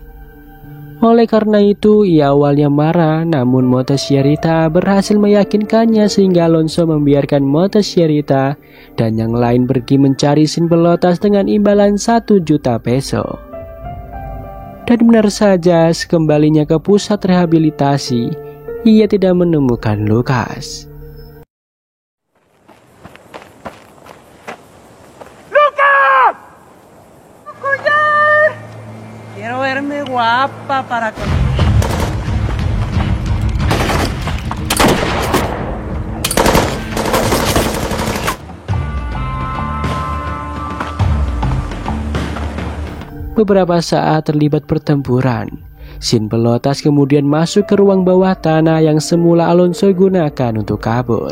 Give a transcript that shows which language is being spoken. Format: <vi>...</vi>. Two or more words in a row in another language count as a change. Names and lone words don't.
<id>Oleh karena itu, ia awalnya marah, namun Motosierra berhasil meyakinkannya sehingga Alonso membiarkan Motosierra dan yang lain pergi mencari Sin Pelotas dengan imbalan 1 juta peso. Dan benar saja, sekembalinya ke pusat rehabilitasi, ia tidak menemukan Lucas.</id> <es>Quiero verme guapa para con...</es> <id>Beberapa saat terlibat pertempuran. Sin Pelotas kemudian masuk ke ruang bawah tanah yang semula Alonso gunakan untuk kabur.</id>